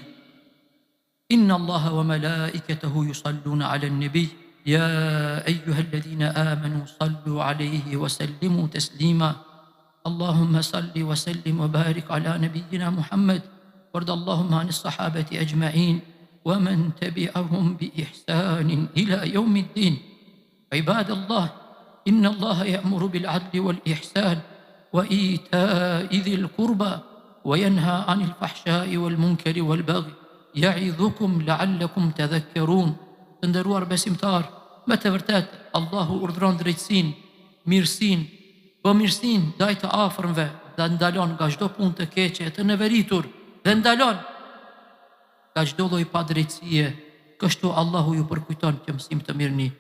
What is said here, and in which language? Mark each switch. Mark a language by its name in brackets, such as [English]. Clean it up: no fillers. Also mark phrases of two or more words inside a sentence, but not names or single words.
[Arabic] إن الله وملائكته يصلون على النبي يا أيها الذين آمنوا صلوا عليه وسلموا تسليما اللهم صل وسلم وبارك على نبينا محمد وارض اللهم عن الصحابة أجمعين ومن تبعهم بإحسان إلى يوم الدين. عباد الله، إن الله يأمر بالعدل والإحسان وإيتاء ذي القربى وينهى عن الفحشاء والمنكر والبغي يعظكم لعلكم تذكرون. [Albanian] Të nderuar besimtar, me të vërtet Allahu urdhron drejtësinë, mirësinë, mirësinë ndaj të afërmve dhe ndalon nga çdo punë të keqe, të neveritur dhe ndalon nga çdo lloj padrejtësie. Kështu Allahu ju përkujton kjo mësim të mirëni.